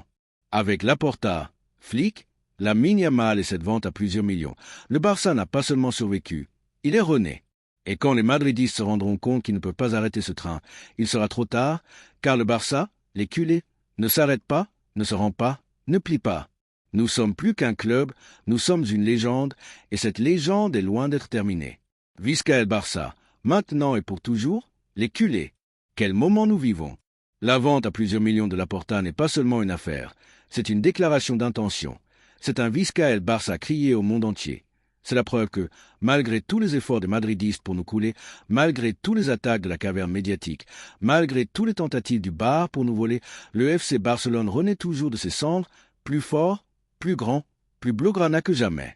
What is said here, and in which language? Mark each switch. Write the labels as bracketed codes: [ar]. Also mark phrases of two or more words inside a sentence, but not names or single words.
[fr] Avec Laporta, Flick, Lamine Yamal et cette vente à plusieurs millions, le Barça n'a pas seulement survécu, il est rené. Et quand les madridistes se rendront compte qu'ils ne peuvent pas arrêter ce train, il sera trop tard, car le Barça, les culés, ne s'arrête pas, ne se rend pas, ne plie pas. Nous sommes plus qu'un club, nous sommes une légende, et cette légende est loin d'être terminée. [ca] Visca el Barça, [fr] maintenant et pour toujours, les culés. Quel moment nous vivons! La vente à plusieurs millions de Laporta n'est pas seulement une affaire, c'est une déclaration d'intention. C'est un [ca] Visca el Barça [fr] crié au monde entier. C'est la preuve que, malgré tous les efforts des madridistes pour nous couler, malgré tous les attaques de la caverne médiatique, malgré toutes les tentatives du bar pour nous voler, le FC Barcelone renaît toujours de ses cendres, plus fort, plus grand, plus blaugrana que jamais.